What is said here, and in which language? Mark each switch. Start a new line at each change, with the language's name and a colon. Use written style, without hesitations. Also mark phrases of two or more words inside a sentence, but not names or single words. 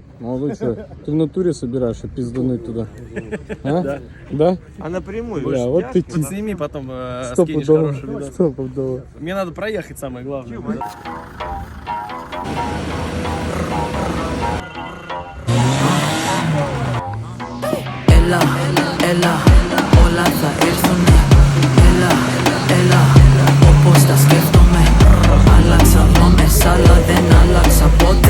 Russian: Молодец. Ты в натуре собираешься пиздануть туда? А? Да. Да? А напрямую? Бля, вот ты Вот сними, потом Стоп скинешь удобно. хороший видос. Стоп удобно. Мне надо проехать, самое главное.
Greek: Έλα, όλα θα έρθουνε. Έλα, όπως τα σκέφτομαι. Άλλαξα δρόμες, αλλά δεν άλλαξα ποτέ.